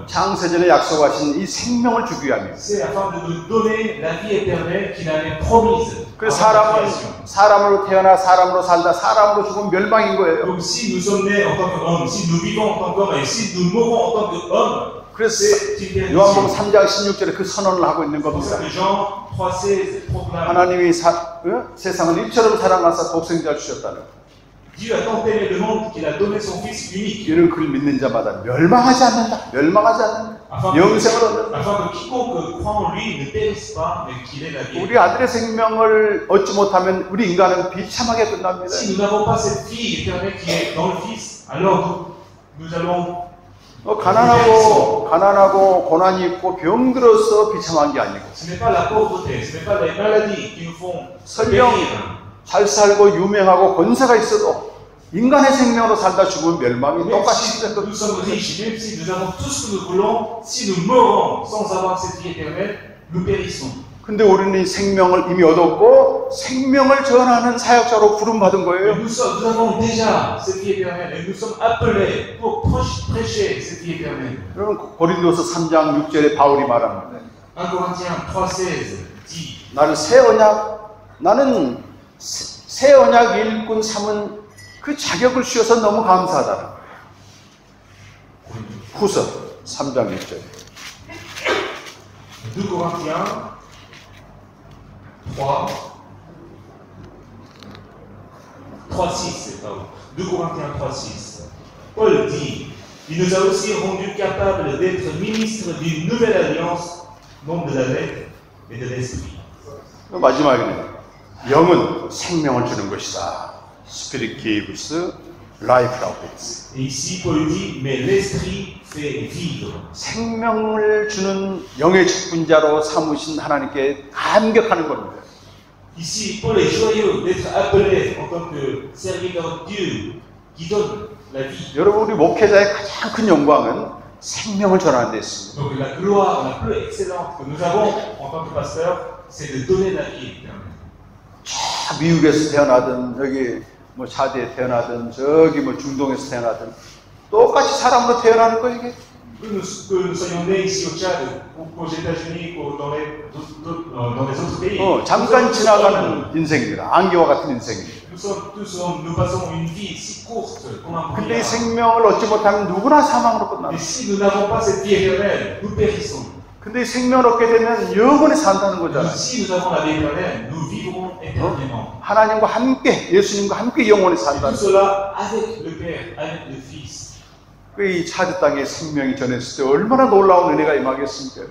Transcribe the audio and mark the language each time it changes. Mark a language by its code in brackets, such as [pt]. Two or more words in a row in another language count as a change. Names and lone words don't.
[ko] 창세전에 약속하신 이 생명을 주기 위함입니다. [fr] C'est afin de nous donner la vie éternelle qu'il avait promise. [ko] 그래서 [fr] avant la création. [ko] 사람으로 태어나 사람으로 살다 사람으로 죽으면 멸망인 거예요. [fr] Donc si nous sommes nés en tant qu'hommes, si nous vivons en tant qu'hommes et si nous mourons en tant qu'hommes, [ko] 그래서 [fr] c'est une perdition. [ko] 요한복음 3장 16절에 그 선언을 하고 있는 [fr] C'est pour ça [ko] 겁니다. [fr] que Jean 3,16 proclame. [ko] 하나님이 세상을 이처럼 사랑하사 독생자를 주셨다는 거예요. [fr] Dieu a tant aimé le monde qu'il a donné son Fils unique. [ko] 이는 그를 믿는 자마다 멸망하지 않는다. 멸망하지 않는다. 영생을 얻는다. [fr] Afin que quiconque croit en lui ne périsse pas, mais qu'il ait la vie. [ko] 우리 아들의 생명을 얻지 못하면 우리 인간은 비참하게 끝납니다. [fr] Si nous n'avons pas cette vie éternelle qui est dans le Fils, alors nous allons [ko] 가난하고 고난이 있고 병들어서 비참한 게 아니고 [fr] Ce n'est pas la pauvreté, ce n'est pas les maladies qui nous font [ko] 설령 [fr] périr. [ko] 잘 살고 유명하고 권세가 있어도 인간의 생명으로 살다 죽으면 멸망이 [fr] Même [ko] 똑같이 [fr] si [ko] 시작도 [fr] nous sommes riches, même si nous avons tout ce que nous voulons, si nous mourons sans avoir cette vie éternelle, nous périssons. [ko] 근데 우리는 이 생명을 이미 얻었고 생명을 전하는 사역자로 부름받은 [fr] Mais [ko] 거예요. [fr] nous avons déjà cette vie éternelle et nous sommes appelés pour prêcher cette vie éternelle. [ko] 여러분 고린도서 3장 6절에 바울이 말합니다. [fr] 1 Corinthiens 3,16 dit [ko] 나는 새 언약 일꾼 삼은 그 자격을 주셔서 너무 감사하다. 후서 3장 6절. [fr] 2 Corinthiens 3,6, pardon. 2 Corinthiens 3,6. Paul dit, il nous a aussi rendus capables d'être ministres d'une nouvelle alliance, non de la lettre, mais de l'esprit. [ko] 마지막에는 영은 생명을 주는 것이다. [en] Spirit gives life [ko] 라고 했어요. [fr] Et ici, Paul dit, mais l'esprit fait vivre. [ko] 생명을 주는 영의 직분자로 삼으신 하나님께 감격하는 겁니다. [fr] Ici, Paul est joyeux d'être appelé en tant que serviteur de Dieu qui donne la vie. [ko] 여러분 우리 목회자의 가장 큰 영광은 생명을 전하는 데 있습니다. [fr] Donc la gloire la plus excellente que nous avons en tant que pasteur, c'est de donner la vie éternelle. [ko] 미국에서 태어나든 여기 뭐 차디에 태어나든 저기 뭐 중동에서 태어나든 똑같이 사람으로 태어나는 거 이게. [fr] Que nous soyons nés ici au Tchad, ou aux États-Unis, ou dans les autres pays. [ko] 잠깐 지나가는 인생입니다. 안개와 같은 인생입니다. [fr] Nous passons une vie si courte comme un [ko] 근데 이 [fr] brouillard. [ko] 생명을 얻지 못하면 누구나 사망으로 [fr] Et [ko] 끝납니다. [fr] si nous n'avons pas cette vie éternelle, nous périssons. [ko] 근데 이 생명을 얻게 되면 영원히 산다는 거잖아요. [fr] Si nous avons la vie éternelle, nous vivrons éternellement. [ko] 하나님과 함께 예수님과 함께 영원히 [fr] Et tout [ko] 산다는 거예요. [fr] cela avec le Père, avec le Fils. [ko] 이 차드 땅에 생명이 전했을 때 얼마나 놀라운 은혜가 임하겠습니까?